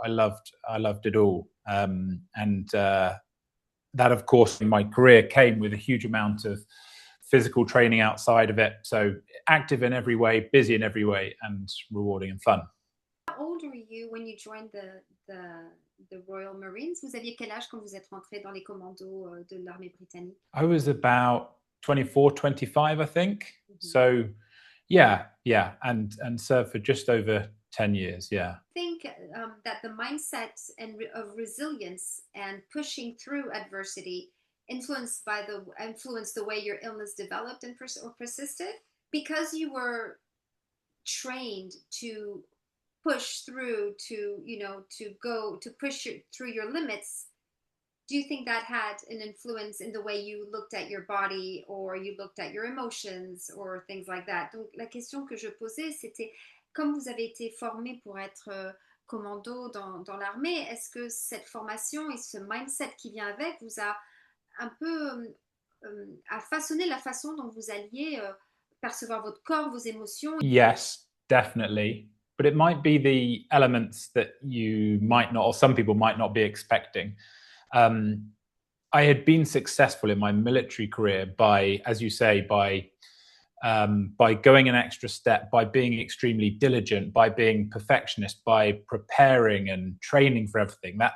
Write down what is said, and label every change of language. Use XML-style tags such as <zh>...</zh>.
<en>I loved it all. That, of course, in my career came with a huge amount of physical training outside of it. So active in every way, busy in every way, and rewarding and fun. How old were you when you joined the Royal Marines?</en> <fr>Vous aviez quel âge quand vous êtes rentré dans les commandos de l'armée britannique?</fr> <en>I was about 24, 25, I think. Mm-hmm. So yeah, and served for just over 10 years, yeah. I think that the mindset of resilience and pushing through adversity influenced the way your illness developed and or persisted, because you were trained to push through, to push through your limits. Do you think that had an influence in the way you looked at your body or you looked at your emotions or things like that?</en> <fr>Donc la question que je posais, c'était, comme vous avez été formé pour être commando dans l'armée, est-ce que cette formation et ce mindset qui vient avec vous a un peu a façonné la façon dont vous alliez percevoir votre corps, vos émotions?</fr> <en>Yes, definitely. But it might be the elements that you might not, or some people might not be expecting. I had been successful in my military career by, as you say, by going an extra step, by being extremely diligent, by being perfectionist, by preparing and training for everything.</en>